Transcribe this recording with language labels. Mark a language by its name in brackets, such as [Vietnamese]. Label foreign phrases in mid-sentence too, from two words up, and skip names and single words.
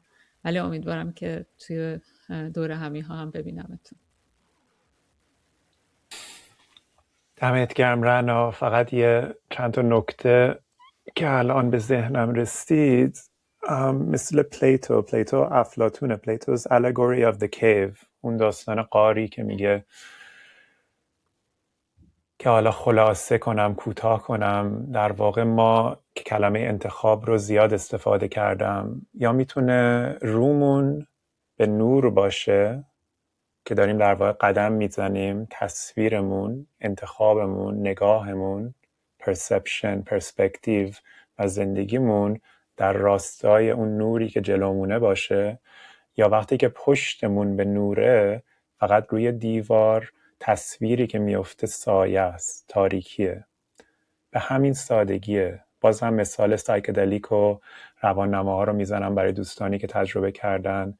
[Persian] ولی امیدوارم که توی دور همی ها هم ببینمتون. دمت گرم رنا. فقط یه چند تا نکته که الان به ذهنم رسید، مثل پلیتو افلاطون، [English] پلیتو's Allegory of the Cave، [Persian] اون داستان قاری که میگه که حالا خلاصه کنم، کوتاه کنم، در واقع ما که کلمه انتخاب رو زیاد استفاده کردم، یا میتونه رومون به نور باشه که داریم در واقع قدم میزنیم، تصویرمون، انتخابمون، نگاهمون، [English] perception، perspective [Persian] و زندگیمون در راستای اون نوری که جلومونه باشه، یا وقتی که پشتمون به نوره فقط روی دیوار تصویری که میفته سایه است، تاریکیه. به همین سادگیه. باز هم مثال سایکدلیک و رواننماها رو میزنم برای دوستانی که تجربه کردن.